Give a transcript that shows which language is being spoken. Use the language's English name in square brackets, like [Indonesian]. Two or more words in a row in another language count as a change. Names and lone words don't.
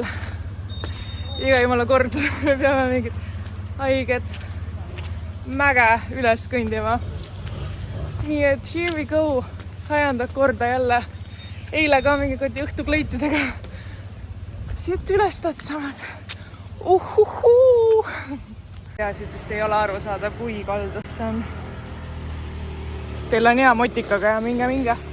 [Estonian] Iga jumala kord me peame mingit haiget mäge üles kõndima. Nii et [English] here we go. [Estonian] 100. korda jälle. Eile ka mingi koti õhtukleitidega. Siit üles tatsamas. ja siit vist ei ole aru saada, kui kaldus see on. Teil on hea motikaga ja minge.